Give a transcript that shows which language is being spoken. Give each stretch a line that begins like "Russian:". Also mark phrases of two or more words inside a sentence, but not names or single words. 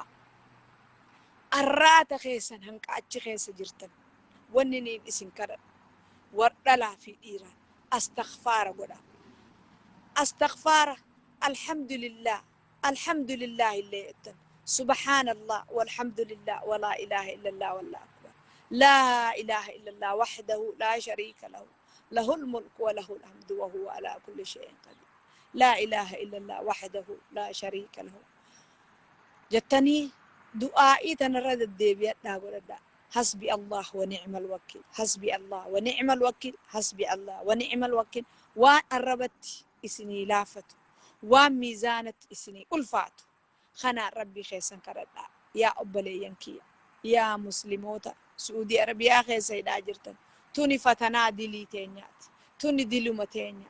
Oromo: Arraata keessan hanqa achi keessa jirtan wanni niin isin kadhadhu war dhalaa fi dhiiraan astaghfaara godhaa.
Arabic: استغفار الحمد لله
Oromo: illee jettan
Arabic: سبحان الله والحمد لله ولا إله إلا الله والله أكبر لا إله إلا الله وحده لا شريك له له الملك وله الحمد وهو على كل شيء قدير لا إله إلا الله وحده لا شريك له
Oromo: jettanii du'aa'ii tanarra deddeebi'adhaa godhadhaa.
Arabic: حسبي الله ونعم الوكيل حسبي الله ونعم الوكيل حسبي الله ونعم الوكيل
Oromo: waan arrabatti isinii laafatu waan miizaanatti isinii ulfaatu kanaan rabbii keessan kadhadhaa. Yaa obboleeyyan kiyya yaa muslimoota Suudii Arabiyaa keessa hidhaa jirtan tuni fatanaa dilii teenyaati. Tuni diluma teenya.